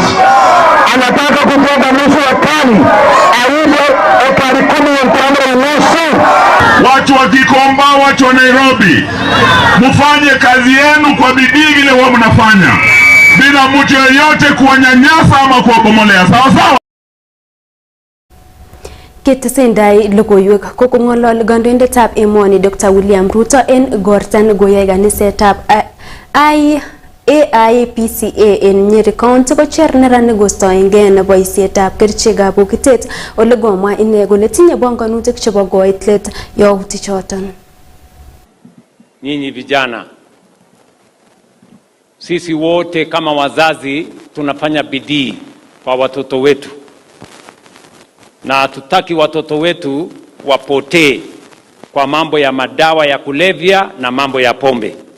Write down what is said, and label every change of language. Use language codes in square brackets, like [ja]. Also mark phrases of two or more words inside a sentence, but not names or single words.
[sw] Anataka kujenga nusu ekari. [kln] Aibe ekari 10 nusu. [sw] Watu wa Kigomba, watu wa Nairobi, mufanye kazi yenu kwa bidii vile wao mnafanya, bila mtu yeyote kuwanyanyasa ama kuwabomolea. Sawa sawa. [kln] Ketesendai logoiwek kokong'olol kandoindetab emoni Dr. William Ruto en igortan goyai kanisetab AIPCA en Nyeri County kocher neranik kostoengei boisietab kerichekab bokitet ole komwa ine kole tinye bongonutik chebo koit let yautik choton. [sw] Nyinyi vijana, sisi wote kama wazazi tunafanya bidii kwa watoto wetu, na hatutaki watoto wetu wapotee kwa mambo ya madawa ya kulevya na mambo ya pombe.